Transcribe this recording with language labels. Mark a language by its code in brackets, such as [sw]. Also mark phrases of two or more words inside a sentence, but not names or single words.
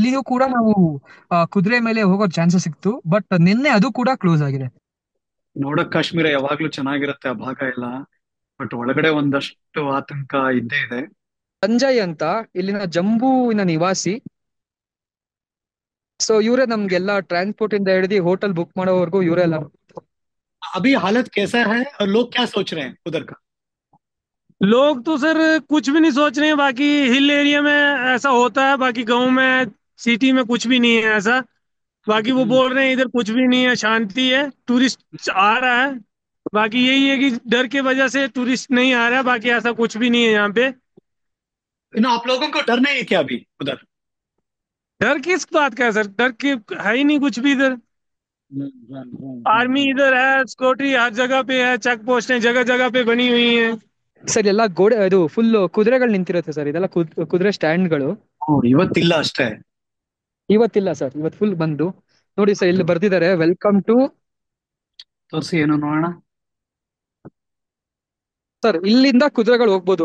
[kn] ಅಲ್ಲಿಯೂ ಕೂಡ ನಾವು ಕುದುರೆ ಮೇಲೆ ಹೋಗೋ ಚಾನ್ಸಸ್ ಸಿಕ್ತು, ಬಟ್ ನಿನ್ನೆ ಅದು ಕೂಡ ಕ್ಲೋಸ್ ಆಗಿದೆ. ನೋಡಕ್ ಕಾಶ್ಮೀರ ಯಾವಾಗ್ಲೂ ಚೆನ್ನಾಗಿರುತ್ತೆ ಆ ಭಾಗ ಎಲ್ಲ, ಬಟ್ ಒಳಗಡೆ ಒಂದಷ್ಟು ಆತಂಕ ಇದ್ದೇ ಇದೆ. ಸಂಜಯ್ ಅಂತ ಇಲ್ಲಿನ ಜಂಬೂವಿನ ನಿವಾಸಿ. ಸೊ ಇವರೇ ನಮ್ಗೆಲ್ಲ ಟ್ರಾನ್ಸ್ಪೋರ್ಟ್ ಇಂದ ಹಿಡಿದು [en] hotel book [kn] ಮಾಡೋವರೆಗೂ ಇವರೆಲ್ಲ. [hi] अभी हालत कैसा है और लोग क्या सोच रहे हैं उधर का? लोग तो सर कुछ भी नहीं सोच रहे हैं। बाकी [en] hill area [hi] में ऐसा होता है, बाकी गांव में सिटी में कुछ भी नहीं है ऐसा। बाकी वो हम्म, बोल रहे हैं इधर कुछ भी नहीं है, शांति है, टूरिस्ट आ रहा है। बाकी यही है कि डर के वजह से टूरिस्ट नहीं आ रहा है, बाकी ऐसा कुछ भी नहीं है यहाँ पे। आप लोगों को डर नहीं है क्या अभी उधर? डर किस बात का है सर? डर के है ही नहीं कुछ भी इधर। आर्मी हम्म। इधर है, सिक्योरिटी हर जगह पे है, [en] check post [hi] जगह जगह पे बनी हुई है। [kn] ಸರ್ ಎಲ್ಲ ಗೋಡೆ ಇದು ಫುಲ್ ಕುದುರೆಗಳು ನಿಂತಿರುತ್ತೆ ಸರ್, ಇದೆಲ್ಲ ಕುದುರೆ ಸ್ಟ್ಯಾಂಡ್ಗಳು. ಇವತ್ತಿಲ್ಲ ಅಷ್ಟೇ. ಇವತ್ತಿಲ್ಲ ಸರ್, ಇವತ್ತು ಫುಲ್ ಬಂದು ನೋಡಿ ಸರ್, ಇಲ್ಲಿ ಬರ್ದಿದ್ದಾರೆ [en] welcome to. [kn] ತೋರಿಸಿ ಏನು ನೋಡೋಣ. ಸರ್ ಇಲ್ಲಿಂದ ಕುದುರೆಗಳು ಹೋಗ್ಬೋದು.